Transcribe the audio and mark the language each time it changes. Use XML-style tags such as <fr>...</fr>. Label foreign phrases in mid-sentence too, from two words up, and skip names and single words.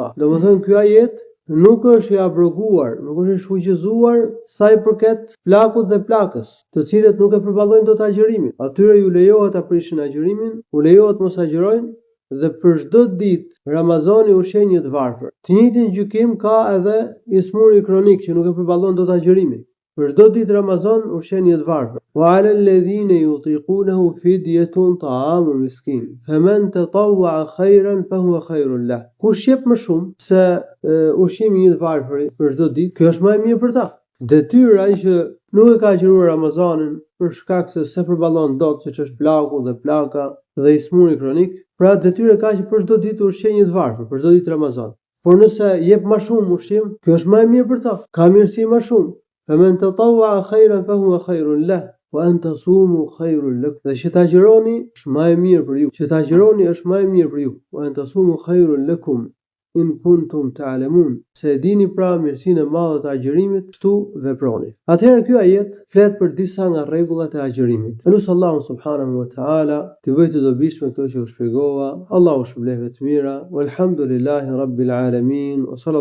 <sq>Domethënë ky ajet nuk është i abroguar, nuk është i shfuqizuar sa i përket plakut dhe plakës, të cilët nuk e përballojnë dot agjërimin. Atyre ju lejohet ta prishin agjërimin, u lejohet mos agjërojnë, dhe për çdo ditë Ramazani ushqen një të varfër. Të njëjtin gjykim ka edhe i smuri kronik që nuk e përballon dot agjërimin. Për çdo ditë Ramazan ushqen një të varfër.</sq> <ar>وعلى الذين يطيقونه فدية طعام مسكين. فمن تطوع خيرا فهو خير له.</ar> <sq>Kush jep më shumë se ushqimi një të varfër për çdo ditë, kjo është më e mirë për ta. Detyra që nuk e ka agjëruar Ramazanin për shkak se s'e përballon dot, siç është plaku dhe plaka dhe i smuri kronik, pra detyra ka që për çdo ditë ushqej një të varfër, për çdo ditë Ramazan. Por nëse jep më shumë ushqim, kjo është më e mirë për ta. Ka mirësi më shumë.</sq> <ar>فمن تطوع خيرا فهو خير له وأن تصوموا خير لكم.</ar> <sq>Dhe që ta agjëroni është më e mirë për ju. Që ta agjëroni është më e mirë për ju.</sq> <ar>وأن تصوموا خير لكم إن كنتم تعلمون.</ar> <sq>Se e dini pra mirësinë e madhe të agjërimit, kështu veproni. Atëherë ky ajet flet për disa nga rregullat e agjërimit. Elus Allahu</sq> <ar>سبحانه وتعالى</ar> <sq>të bëjë të dobishme këto që u shpjegova. Allahu shpëlbeft të mira.</sq> <ar>والحمد لله رب العالمين.</ar>